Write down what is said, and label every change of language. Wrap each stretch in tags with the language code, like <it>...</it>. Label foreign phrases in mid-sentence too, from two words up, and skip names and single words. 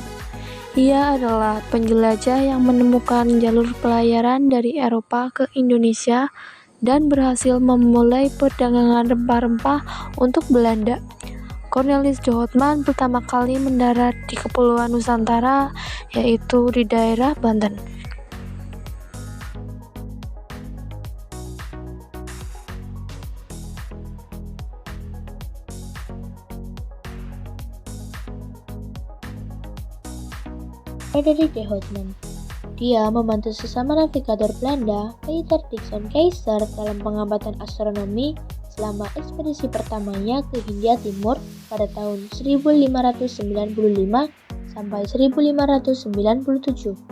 <id>Ia adalah penjelajah yang menemukan jalur pelayaran dari Eropa ke Indonesia dan berhasil memulai perdagangan rempah-rempah untuk Belanda. Cornelis de Houtman pertama kali mendarat di Kepulauan Nusantara, yaitu di daerah Banten. Frederik de Houtman. Dia membantu sesama navigator Belanda, Peter Dixon Keyser, dalam pengamatan astronomi selama ekspedisi pertamanya ke Hindia Timur pada tahun 1595 sampai 1597.</id>